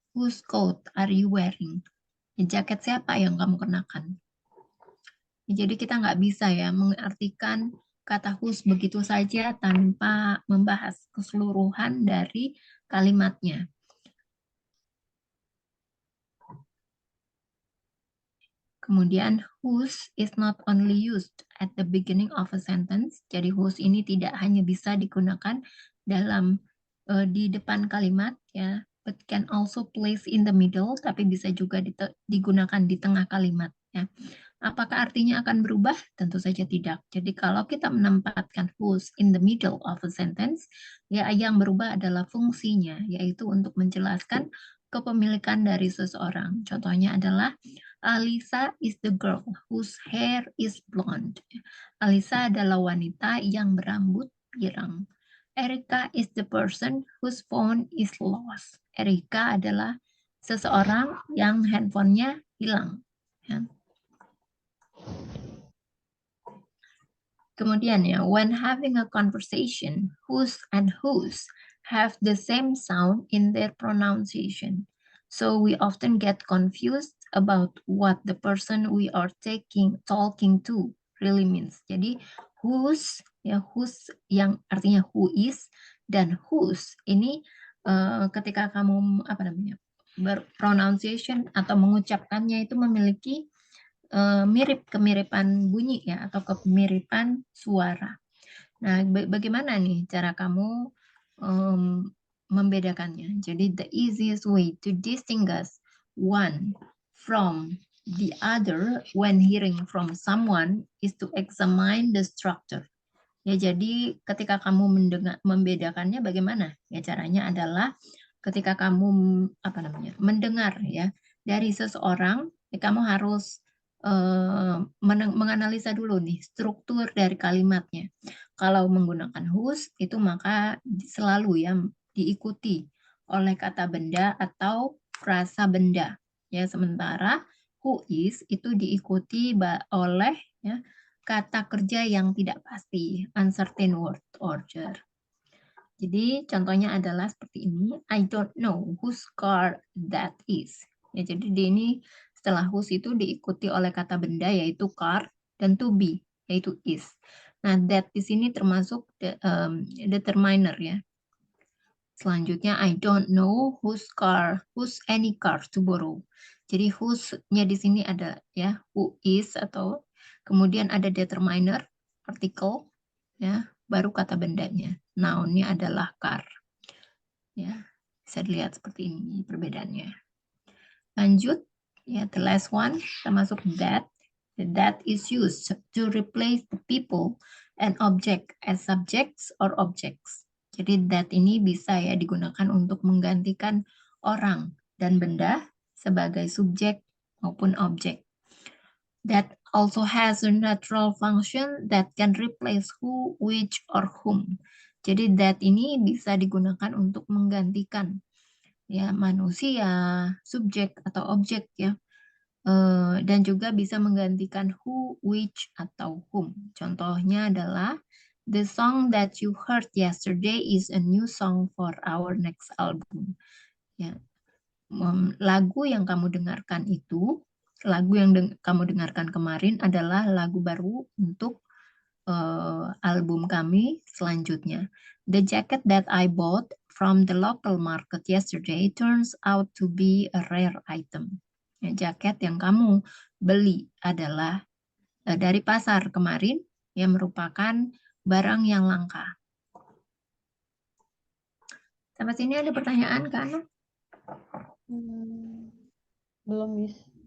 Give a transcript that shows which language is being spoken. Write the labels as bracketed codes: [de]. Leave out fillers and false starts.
[en] Whose coat are you wearing? [id] Ya, jaket siapa yang kamu kenakan? Ya, jadi kita nggak bisa ya mengartikan kata whose begitu saja tanpa membahas keseluruhan dari kalimatnya. Kemudian [en] whose is not only used at the beginning of a sentence. [id] Jadi whose ini tidak hanya bisa digunakan dalam di depan kalimat ya, [en] but can also place in the middle, [id] tapi bisa juga digunakan di tengah kalimat ya. Apakah artinya akan berubah? Tentu saja tidak. Jadi kalau kita menempatkan whose [en] in the middle of a sentence, [id] ya yang berubah adalah fungsinya, yaitu untuk menjelaskan kepemilikan dari seseorang. Contohnya adalah [en] Alisa is the girl whose hair is blonde. [id] Alisa adalah wanita yang berambut pirang. [en] Erika is the person whose phone is lost. [id] Erika adalah seseorang yang handphonenya hilang. Ya. Kemudian ya, [en] when having a conversation, whose and whose have the same sound in their pronunciation. So we often get confused about what the person we are talking to really means. [id] Jadi whose ya whose yang artinya who is dan whose ini ketika kamu apa namanya berpronunciation atau mengucapkannya itu memiliki mirip kemiripan bunyi ya atau kemiripan suara. Nah, bagaimana nih cara kamu membedakannya? Jadi [en] the easiest way to distinguish one from the other when hearing from someone is to examine the structure. [id] Ya, jadi ketika kamu membedakannya bagaimana? Ya, caranya adalah ketika kamu apa namanya? Mendengar ya dari seseorang, ya, kamu harus menganalisa dulu nih struktur dari kalimatnya. Kalau menggunakan whose itu maka selalu ya diikuti oleh kata benda atau frasa benda. Ya, sementara who is itu diikuti oleh ya kata kerja yang tidak pasti, [en] uncertain word order. [id] Jadi contohnya adalah seperti ini, [en] I don't know whose car that is. [id] Ya, jadi di ini setelah whose itu diikuti oleh kata benda yaitu car dan to be yaitu is. Nah, that di sini termasuk determiner ya. Selanjutnya [en] I don't know whose any car to borrow. [id] Jadi whose-nya di sini ada ya who is atau kemudian ada determiner artikel ya baru kata bendanya. Noun-nya adalah car. Ya, bisa dilihat seperti ini perbedaannya. Lanjut, ya [en] the last one [id] termasuk [en] that. That is used to replace the people and object as subjects or objects. [id] Jadi that ini bisa ya digunakan untuk menggantikan orang dan benda sebagai subjek maupun objek. [en] That also has a natural function that can replace who, which, or whom. [id] Jadi that ini bisa digunakan untuk menggantikan ya manusia, subjek atau objek ya. Dan juga bisa menggantikan who, which, atau whom. Contohnya adalah [en] the song that you heard yesterday is a new song for our next album. [id] Ya, lagu yang kamu dengarkan itu, lagu yang kamu dengarkan kemarin adalah lagu baru untuk album kami selanjutnya. [en] The jacket that I bought from the local market yesterday turns out to be a rare item. [id] Ya, jaket yang kamu beli adalah dari pasar kemarin yang merupakan barang yang langka. Sampai sini ada pertanyaan kan? Belum, Miss.